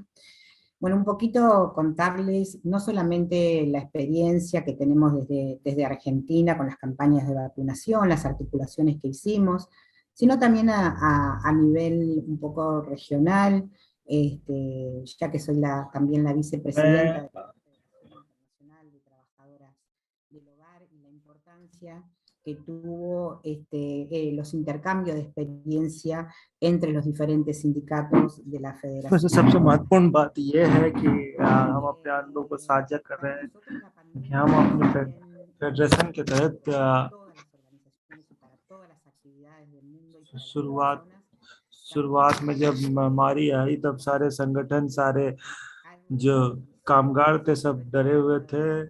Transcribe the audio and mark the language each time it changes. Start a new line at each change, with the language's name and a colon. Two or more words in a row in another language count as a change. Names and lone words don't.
Spanish: Bueno, un poquito contarles no solamente la experiencia que tenemos desde Argentina con las campañas de vacunación, las articulaciones que hicimos, sino también a nivel un poco regional, ya que soy también la vicepresidenta de la Federación Internacional de Trabajadoras del Hogar, y la importancia que tuvo los intercambios de experiencia entre los diferentes sindicatos de la federación.
Hindi: वैसे सबसे महत्वपूर्ण बात ये है कि हम अपने अनुभव को साझा कर रहे हैं कि हम अपने फेडरेशन के तहत शुरुआत में जब महामारी आई तब सारे संगठन, सारे जो कामगार थे, सब डरे हुए थे।